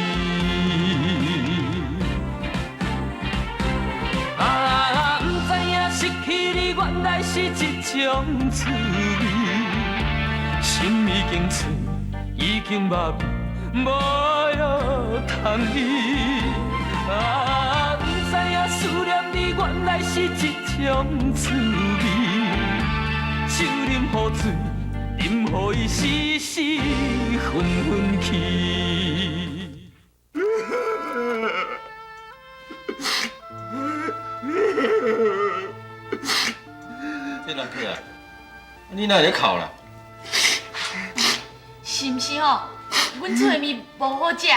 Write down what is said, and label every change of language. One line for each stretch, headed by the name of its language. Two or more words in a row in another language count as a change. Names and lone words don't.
Min Nan Chinese: 不知影失去你原来是一种滋味，心已经碎，已经麻痹，无药通医。不知影思念你原来是一种滋味。酒啉好醉，饮予伊时时昏昏去。这人客啊，你哪会咧哭啦？是毋是吼？阮厝的面无好食。